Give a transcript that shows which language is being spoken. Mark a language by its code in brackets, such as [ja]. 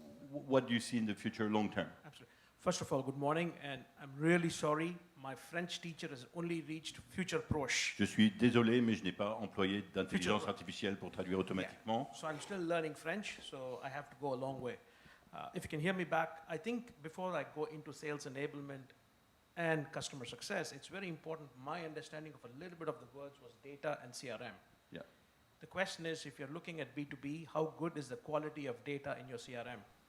[en] What do you see in the future long-term? Absolutely. First of all, good morning, and I'm really sorry. My French teacher has only reached future proche. [fr] Je suis désolé, mais je n'ai pas employé d'intelligence artificielle pour traduire automatiquement. [en] Yeah. So I'm still learning French, so I have to go a long way. If you can hear me back, I think before I go into sales enablement and customer success, it's very important. My understanding of a little bit of the words was data and CRM. Yeah. The question is, if you're looking at B2B, how good is the quality of data in your CRM?